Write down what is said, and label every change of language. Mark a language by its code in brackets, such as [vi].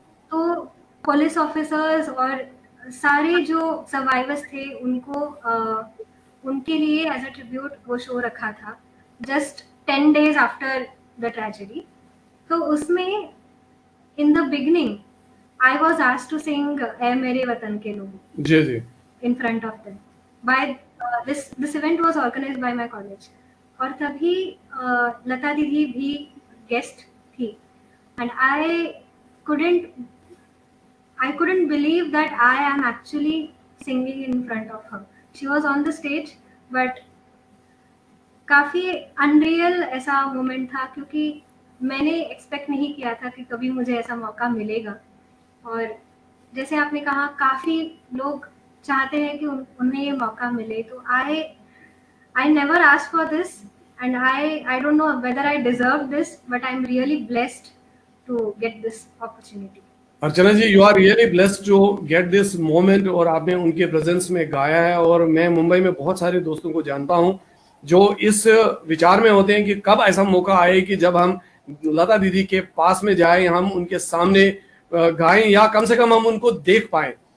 [hi] तो police officers और सारे जो सर्वाइवर्स थे उनको उनके लिए [en] as a tribute [hi] वो शो रखा था, [en] Just 10 days after the tragedy. [hi] तो उसमें [en] in the beginning I was asked to sing "ऐ मेरे वतन के लोगों" [hi] जी जी। [en] in front of them. By this event was organized by my college. [hi] और तभी लता दीदी भी गेस्ट थी, [en] and I couldn't believe that I am actually singing in front of her. She was on the stage, but [hi] काफ़ी unreal ऐसा moment था, क्योंकि मैंने एक्सपेक्ट नहीं किया था कि कभी मुझे ऐसा मौका मिलेगा। और जैसे आपने कहा, काफ़ी लोग चाहते हैं कि उन्हें ये मौका मिले, तो [en] I never asked for this, and I don't know whether I deserve this, but I'm really blessed to get this opportunity. Archana ji, you are really blessed to get this moment, [hi] और आपने उनके presence में गाया है। और मैं मुंबई में बहुत सारे दोस्तों को जानता हूं जो इस विचार में होते हैं कि कब ऐसा मौका आए कि जब हम लता दीदी के पास में जाएं, हम उनके सामने गाएं, या कम से कम हम उनको देख पाएं।